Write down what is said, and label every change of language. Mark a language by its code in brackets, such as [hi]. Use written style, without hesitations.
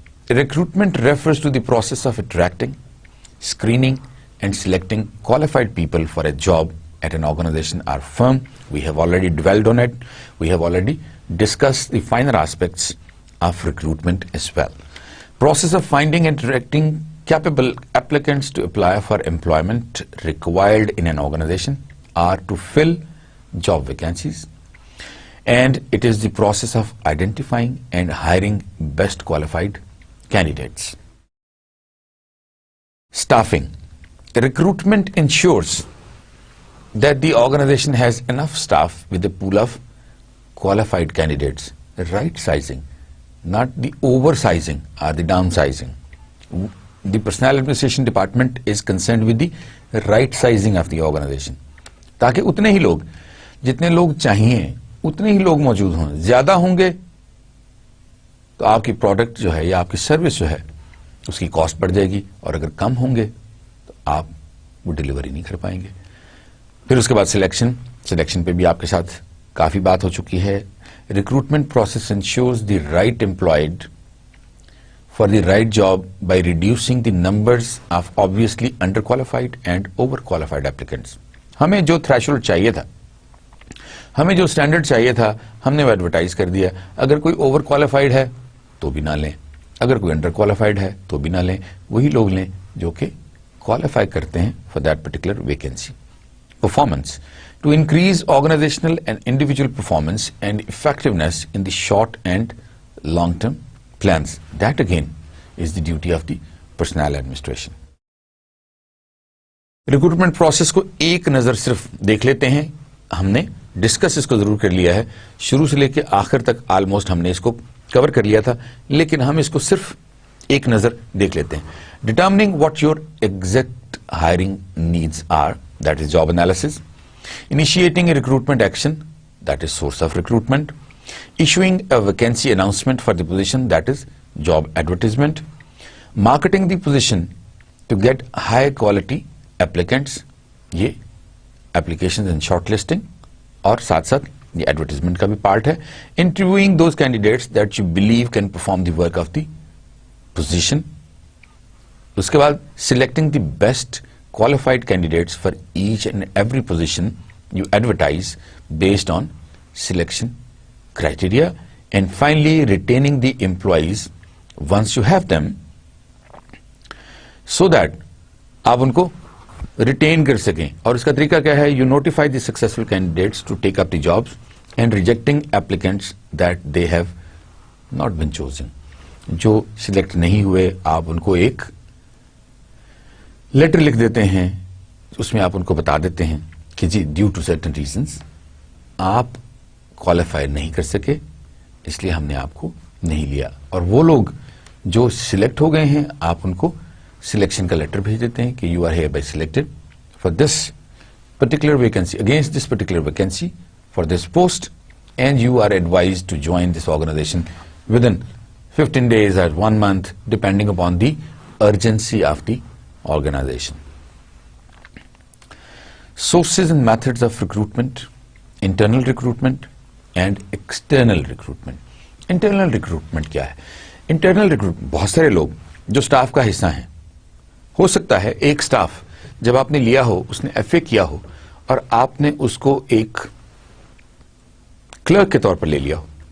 [en] Recruitment refers to the process of attracting, screening and selecting qualified people for a job at an organization or firm. We have already dwelled on it. We have already discussed the finer aspects of recruitment as well. Process of finding and directing capable applicants to apply for employment required in an organization or to fill job vacancies. And it is the process of identifying and hiring best qualified candidates. Staffing. Recruitment ensures that the organization has enough staff with a pool of qualified candidates. Right sizing, not the oversizing or the downsizing. The personnel administration department is concerned with the right sizing of the organization. [ur] تاکہ اتنے ہی لوگ، جتنے لوگ چاہیے اتنے ہی لوگ موجود ہوں. زیادہ ہوں گے تو آپ کی پروڈکٹ جو ہے یا آپ کی سروس جو ہے اس کی کاسٹ بڑھ جائے گی، اور اگر کم ہوں گے تو آپ وہ ڈیلیوری نہیں کر پائیں گے. پھر اس کے بعد سلیکشن پہ بھی آپ کے ساتھ کافی بات ہو چکی ہے. [en] Recruitment process ensures the right employed for the right job by reducing the numbers of obviously under qualified and over qualified applicants. [ur] ہمیں جو تھریشولڈ چاہیے تھا، ہمیں جو اسٹینڈرڈ چاہیے تھا، ہم نے وہ ایڈورٹائز کر دیا. اگر کوئی اوور کوالیفائڈ ہے تو بھی نہ لیں، اگر کوئی انڈر کوالیفائڈ ہے تو بھی نہ لیں. وہی لوگ لیں جو کہ کوالیفائی کرتے ہیں [en] For that particular vacancy. Performance to increase organizational and individual performance and effectiveness in the short and long term plans. That again is the duty of the personnel administration. [ur] Recruitment process کو ایک نظر صرف دیکھ لیتے ہیں. ہم نے discuss اس کو ضرور کر لیا ہے، شروع سے لے کے آخر تک آلموسٹ ہم نے اس کو کور کر لیا تھا، لیکن ہم اس کو صرف ایک نظر دیکھ لیتے ہیں. [en] Determining what your exact hiring needs are, that is job analysis. Initiating a recruitment action, that is source of recruitment. Issuing a vacancy announcement for the position, that is job advertisement. Marketing the position to get high quality applicants, [ur] یہ application and short listing, اور ساتھ ساتھ یہ advertisement کا بھی part ہے. [en] Interviewing those candidates that you believe can perform the work of the position. [ur] اس کے بعد [en] selecting the best qualified candidates for each and every position you advertise based on selection criteria, and finally retaining the employees once you have them so that [ur] آپ ان کو ریٹین کر سکیں. اور اس کا طریقہ کیا ہے؟ [en] You notify the successful candidates to take up the jobs and rejecting applicants that they have not been chosen. [ur] جو سلیکٹ نہیں ہوئے آپ ان کو ایک لیٹر لکھ دیتے ہیں، اس میں آپ ان کو بتا دیتے ہیں کہ جی [en] due to certain reasons [ur] آپ کوالیفائی نہیں کر سکے، اس لیے ہم نے آپ کو نہیں لیا. اور وہ لوگ جو سلیکٹ ہو گئے ہیں آپ ان کو سلیکشن کا لیٹر بھیج دیتے ہیں کہ [en] You are here by selected for this particular vacancy, against this particular vacancy for this post, and you are advised to join this organization with in 15 days or 1 month depending upon the urgency of the organization. Sources and methods of recruitment: internal recruitment and external recruitment. [ur] Internal recruitment کیا ہے؟ Internal recruitment بہت سارے لوگ جو staff کا حصہ ہیں، ہو سکتا ہے ایک سٹاف جب آپ نے لیا ہو اس نے ایف اے کیا ہو اور آپ نے اس کو ایک کلرک کے طور پر لے لیا ہو.